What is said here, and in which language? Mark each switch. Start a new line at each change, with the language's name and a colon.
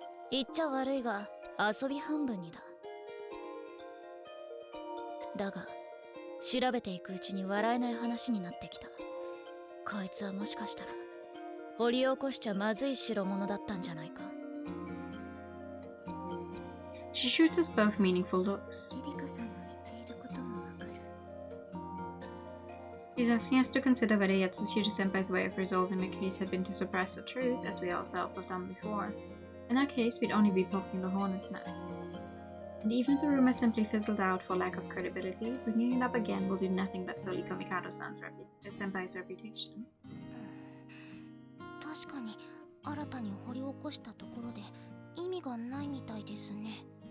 Japanese: 言っちゃ悪いが遊び半分にだ。だが調べていくうちに笑えない話になってきた。こいつはもしかしたら掘り起こしちゃまずい代物だったんじゃないか。
English: She shoots us both meaningful looks.
Japanese: エリカさんの言っていることもわかる。
English: She's asking us to consider whether Yatsushiro Senpai's way of resolving the case had been to suppress the truth, as we ourselves have done before. In that case, we'd only be poking the hornet's nest. And even if the rumor simply fizzled out for lack of credibility, bringing it up again will do nothing but sully Komikado-san's Senpai's reputation.
Japanese: 確かに新たに掘り起こしたところで意味がないみたいですね。